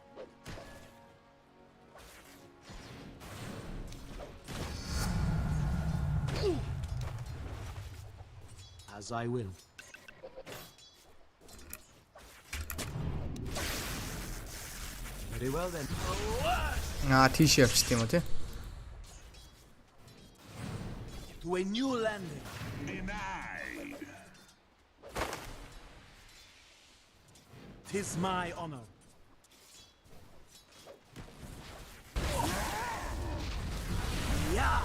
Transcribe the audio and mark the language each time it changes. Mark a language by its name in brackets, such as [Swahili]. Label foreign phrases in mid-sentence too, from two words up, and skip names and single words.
[English] As I will. Very well then. [Mongolian] Тийш явчих тийм үү тий? [English] To a new landing. Denied. 'Tis my honor. Yeah.